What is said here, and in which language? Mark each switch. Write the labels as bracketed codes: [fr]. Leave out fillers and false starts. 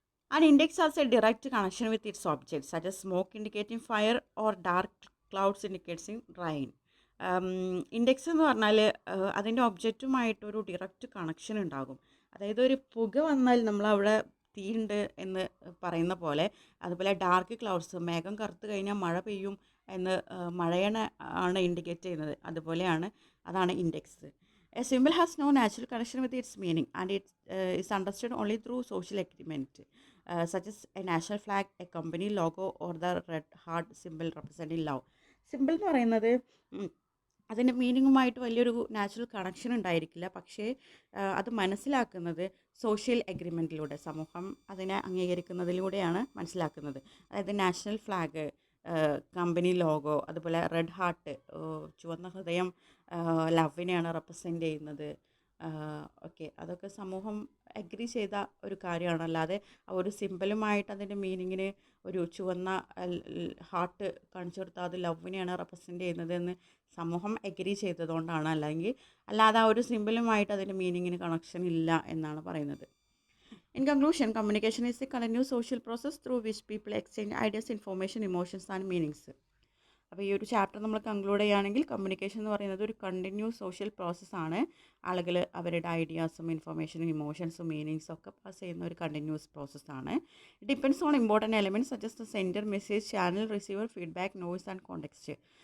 [en] An index has a direct connection with its object, such as smoke indicating fire or dark clouds indicating rain. [ml] Index എന്ന് പറഞ്ഞാൽ അതിൻ്റെ ഒബ്ജക്റ്റുമായിട്ടൊരു direct connection ഉണ്ടാകും. അതായത് ഒരു പുക വന്നാൽ നമ്മളവിടെ തീയുണ്ട് എന്ന് പറയുന്ന പോലെ, അതുപോലെ ഡാർക്ക് ക്ലൗഡ്സ്, മേഘം കറുത്ത് കഴിഞ്ഞാൽ മഴ പെയ്യും എന്ന് ആണ് ഇൻഡിക്കേറ്റ് ചെയ്യുന്നത്. അതാണ് index. [en] A symbol has no natural connection with its meaning and it is understood only through social agreement, such as a national flag, a company logo or the red heart symbol representing love. [ml] Simple എന്ന് പറയുന്നത് അതിൻ്റെ മീനിങ്ങുമായിട്ട് വലിയൊരു natural connection ഉണ്ടായിരിക്കില്ല, പക്ഷേ അത് മനസ്സിലാക്കുന്നത് social എഗ്രിമെൻറ്റിലൂടെ, സമൂഹം അതിനെ അംഗീകരിക്കുന്നതിലൂടെയാണ് മനസ്സിലാക്കുന്നത്. അതായത് നാഷണൽ ഫ്ലാഗ്, കമ്പനി ലോഗോ, അതുപോലെ റെഡ് ഹാർട്ട്, ചുവന്ന ഹൃദയം ലവിനെയാണ് റെപ്രസെൻ്റ് ചെയ്യുന്നത്. ഓക്കെ, അതൊക്കെ സമൂഹം അഗ്രി ചെയ്ത ഒരു കാര്യമാണ്. അല്ലാതെ ഒരു സിമ്പിളുമായിട്ട് അതിൻ്റെ മീനിങ്ങിന് ഒരു ചുവന്ന ഹാർട്ട് കാണിച്ചു കൊടുത്താൽ അത് ലവിനെയാണ് റെപ്രസെൻ്റ് ചെയ്യുന്നത് എന്ന് സമൂഹം അഗ്രി ചെയ്തതുകൊണ്ടാണ്. അല്ലാതെ ആ ഒരു സിമ്പിളുമായിട്ട് അതിൻ്റെ മീനിങ്ങിന് കണക്ഷൻ ഇല്ല എന്നാണ് പറയുന്നത്. [en] In conclusion, communication is a continuous social process through which people exchange ideas, information, emotions and meanings. [ml] അപ്പോൾ ഈ ഒരു ചാപ്റ്റർ നമ്മൾ കൺക്ലൂഡ് ചെയ്യുകയാണെങ്കിൽ കമ്മ്യൂണിക്കേഷൻ എന്ന് പറയുന്നത് ഒരു കണ്ടിന്യൂസ് സോഷ്യൽ പ്രോസസ്സാണ്. ആളുകൾ അവരുടെ ഐഡിയാസും ഇൻഫർമേഷനും ഇമോഷൻസും മീനിങ്സും ഒക്കെ പാസ് ചെയ്യുന്ന ഒരു കണ്ടിന്യൂസ് പ്രോസസ്സാണ്. [en] It depends on important elements suggest the sender, message, channel, receiver, feedback, noise and context.